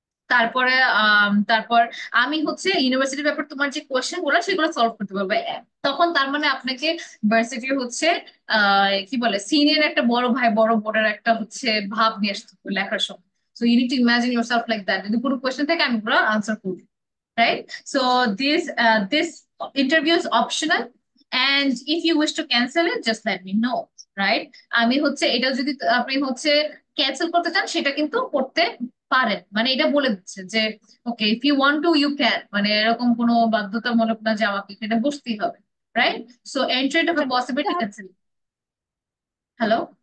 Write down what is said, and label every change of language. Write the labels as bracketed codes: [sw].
[bn] তারপরে তারপর আমি হচ্ছে ইউনিভার্সিটির ব্যাপারে তোমার যে কোয়েশ্চেন গুলো সেগুলো সলভ করতে পারবো। তখন তার মানে আপনাকে ভার্সিটির হচ্ছে কি বলে সিনিয়র একটা বড় ভাই বড় বোনের একটা হচ্ছে ভাব নিয়ে আসতে হবে লেখার সময়। [en] so you need to imagine yourself like that, [bn] যদি কোনো কোয়েশ্চেন থাকে আমি ওগুলো আনসার করবো, [en] right? So this interview is optional, and if you wish to cancel it, just let me know, right? [bn] আমি হচ্ছে এটা যদি আপনি হচ্ছে ক্যান্সেল করতে চান সেটা কিন্তু করতে পারেন, মানে এটা বলে দিচ্ছে যে [en] okay if you want to you can, [bn] মানে এরকম কোনো বাধ্যতামূলক না যে আমাকে এখানে বসতেই হবে, রাইট? সো এন্ট্রি অফ আচ্ছা এ দিতে পসিবিলিটি হবে। [en] Cancel. Hello?